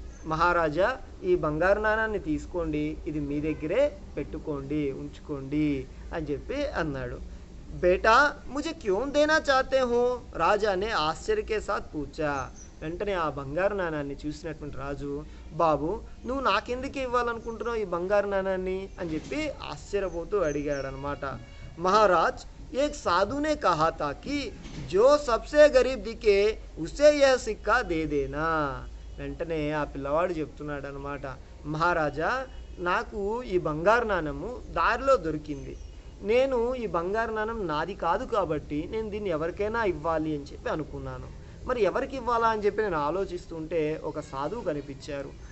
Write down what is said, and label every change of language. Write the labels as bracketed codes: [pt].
[te] మహారాజా, ఈ బంగారు నాణ్యాన్ని తీసుకోండి, ఇది మీ దగ్గరే పెట్టుకోండి, ఉంచుకోండి అని చెప్పి అన్నాడు. [hi] బేటా ముझे क्यों देना चाहते हो, రాజానే ఆశ్చర్యకే సాత్ పూచా. [te] వెంటనే ఆ బంగారు నాణాన్ని చూసినటువంటి రాజు, బాబు నువ్వు నాకెందుకు ఇవ్వాలనుకుంటున్నావు ఈ బంగారు నాణాన్ని అని చెప్పి ఆశ్చర్యపోతూ అడిగాడనమాట. [hi] మహారాజ్ एक साधु ने कहा था कि जो सबसे गरीब दिखे उसे यह सिक्का दे देना. [te] వెంటనే ఆ పిల్లవాడు చెప్తున్నాడు అనమాట, మహారాజా నాకు ఈ బంగారు నాణము దారిలో దొరికింది, నేను ఈ బంగారు నాణం నాది కాదు కాబట్టి నేను దీన్ని ఎవరికైనా ఇవ్వాలి అని చెప్పి అనుకున్నాను. మరి ఎవరికి ఇవ్వాలా అని చెప్పి నేను ఆలోచిస్తుంటే ఒక సాధువు కనిపించారు.